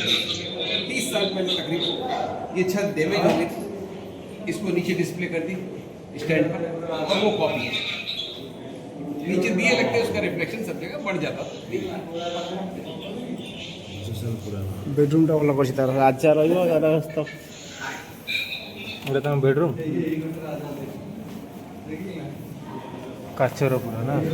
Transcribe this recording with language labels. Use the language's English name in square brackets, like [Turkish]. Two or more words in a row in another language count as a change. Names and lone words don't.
[Hindi] 30 साल पहले तकरीबन ये छत डैमेज हो गई थी, इसको नीचे डिस्प्ले कर दी स्टैंड पर और वो कॉपी है। नीचे दिए लगते हैं, उसका रिफ्लेक्शन सब जगह बढ़ जाता [Odia] ବେଡରୁମ ଟା ଭଲ କରିଛି ତାର ରାଜା ରହିବ ତାର ତ ଏଇଟା ତମ ବେଡରୁମ୍ କାଚର ପୁରା ନା